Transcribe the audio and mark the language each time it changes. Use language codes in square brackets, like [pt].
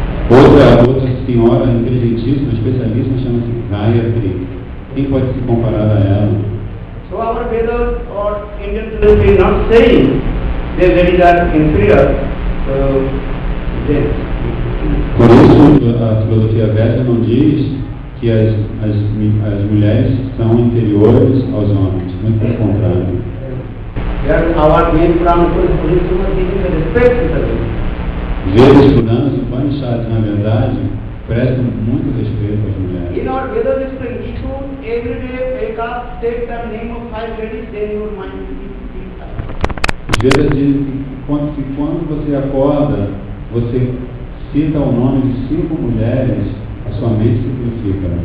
[pt] Outra senhora inteligentíssima, especialista, chama-se Gayatri. Quem pode se comparar a ela? [en] So our Vedas or Indian philosophy not saying the ladies are inferior to them. [pt] Por isso, a filosofia védica não diz que as mulheres são inferiores aos homens, muito pelo contrário. [en] Our main Purana is giving the respect to the women. [pt] Vedas, Puranas e Upanishads, na verdade, prestam muito respeito às mulheres. [en] In our Vedas, if you every day wake up, take the name of 5 ladies, then your mind will be peaceful. [pt] Os Vedas dizem que quando você acorda, você cita o nome de 5 mulheres, a sua mente se purifica.